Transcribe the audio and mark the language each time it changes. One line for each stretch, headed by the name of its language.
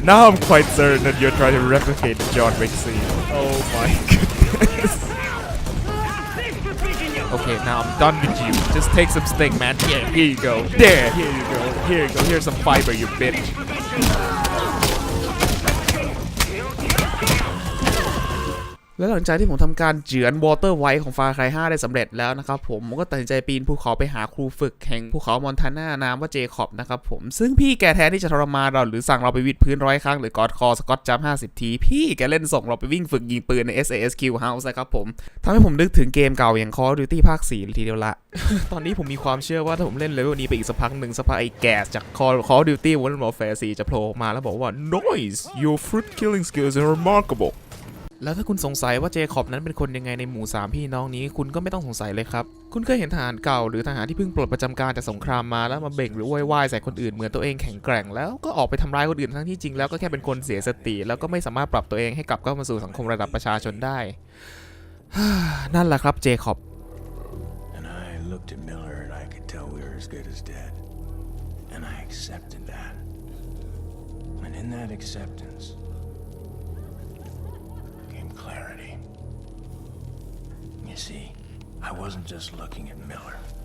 English: Now I'm quite certain that you're trying to replicate the John Wick scene. Oh my goodness. Okay, now I'm done with you. Just take some sting, man. Here you go. There, here you go. Here you go. Here's some fiber, you bitch.
Thai: และหลังจากที่ผมทำการเจือนวอเตอร์ไวท์ของฟาร์ไคร์5ได้สำเร็จแล้วนะครับผมก็ตัดสินใจปีนภูเขาไปหาครูฝึกแห่งภูเขามอนทาน่านามว่าเจคอบนะครับผมซึ่งพี่แกแทนที่จะทรมานเราหรือสั่งเราไปวิดพื้น100 ครั้งหรือกอดคอสกอตจัมป์50 ทีพี่แกเล่นส่งเราไปวิ่งฝึกยิงปืนใน SASQ House นะครับผมทำให้ผมนึกถึงเกมเก่าอย่าง Call of Duty ภาค 4เลยทีเดียวละ ตอนนี้ผมมีความเชื่อว่าถ้าผมเล่นเลเวลนี้ไปอีกสักพักหนึ่งสักพักไอ้แกสจาก Call of Duty Modern Warfare 4จะโผล่มาแล้วบอกว่า
English: Noise your fruit killing skills are remarkable
Thai: แล้วถ้าคุณสงสัยว่าเจคอบนั้นเป็นคนยังไงในหมู่3พี่น้องนี้คุณก็ไม่ต้องสงสัยเลยครับคุณเคยเห็นทหารเก่าหรือทหารที่เพิ่งปลดประจำการจากสงครามมาแล้วมาเบ่งหรือโวยวายใส่คนอื่นเหมือนตัวเองแข็งแกร่งแล้วก็ออกไปทำร้ายคนอื่นทั้งที่จริงแล้วก็แค่เป็นคนเสียสติแล้วก็ไม่สามารถปรับตัวเองให้กลับเข้ามาสู่สังคมระดับประชาชนได้ นั่นแหละครับเจคอบ
English: And I looked at Miller and I could tell we were as good as dead. And I accepted that. And in that acceptance came clarity. You see, I wasn't just looking at Miller.